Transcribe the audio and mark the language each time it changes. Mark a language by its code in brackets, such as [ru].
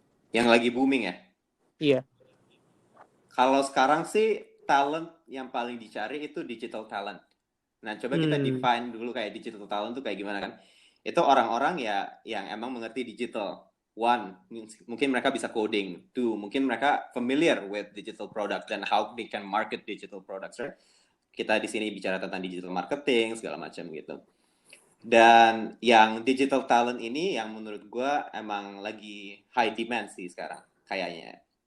[id] Yang lagi booming ya? Iya. Kalau sekarang sih talent yang paling dicari itu digital talent. Nah, coba kita define dulu kayak digital talent tuh kayak gimana kan? Itu orang-orang ya yang emang mengerti digital. One, mungkin mereka bisa coding. [en] Two, [id] mungkin mereka [en] familiar with digital product and how they can market digital products, right? [id] Kita di sini bicara tentang digital marketing segala macam gitu. Dan yang digital talent ini yang menurut gue emang lagi high demand sih sekarang kayaknya.